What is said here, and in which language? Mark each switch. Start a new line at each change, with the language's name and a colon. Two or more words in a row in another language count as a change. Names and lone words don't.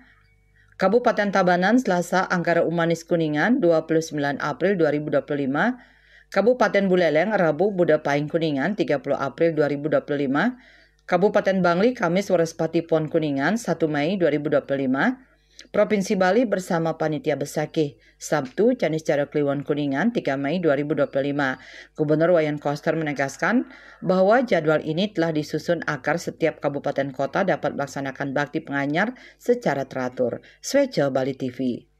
Indonesian: Kabupaten Tabanan Selasa Angkara Umanis Kuningan 29 April 2025, Kabupaten Buleleng Rabu Buddha Paing Kuningan 30 April 2025, Kabupaten Bangli Kamis Warespati Pon Kuningan 1 Mei 2025, Provinsi Bali bersama Panitia Besakih Sabtu Canis Cara Kliwon Kuningan 3 Mei 2025. Gubernur Wayan Koster menegaskan bahwa jadwal ini telah disusun agar setiap kabupaten kota dapat melaksanakan bakti penganyar secara teratur. Swece Bali TV.